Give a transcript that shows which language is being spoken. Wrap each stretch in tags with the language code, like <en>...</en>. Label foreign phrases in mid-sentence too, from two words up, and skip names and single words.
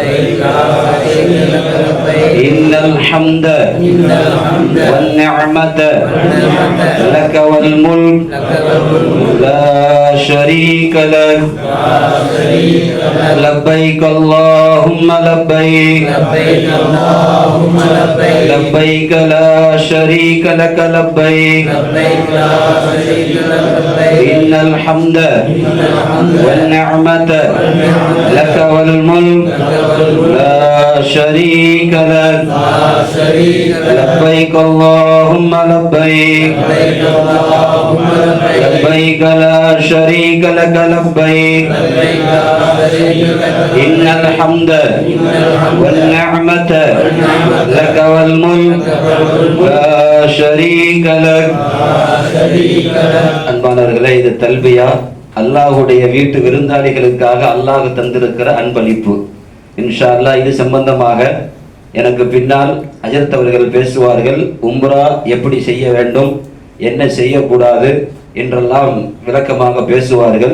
<ar>إن الحمد والنعمة لك والملك لا شريك لك لبيك اللهم لبيك لبيك لا شريك لك لبيك إن الحمد والنعمة لك والملك لا شريك لك لبيك اللهم لبيك لبيك لا شريك لك لبيك إن الحمد والنعمة لك والملك لا شريك لك.</ar> <ta>அன்பானவர்களே, இது தல்பியா அல்லாஹுடைய வீட்டு விருந்தாளிகளுக்காக அல்லாஹ் தந்திருக்கிற அன்பளிப்பு.</ta> <ar>إن شاء الله</ar> <ta>இது சம்பந்தமாக எனக்கு பின்னால் ஹஜரத் அவர்கள் பேசுவார்கள். உம்ரா எப்படி செய்ய வேண்டும், என்ன செய்யக்கூடாது என்றெல்லாம் விளக்கமாக பேசுவார்கள்.</ta>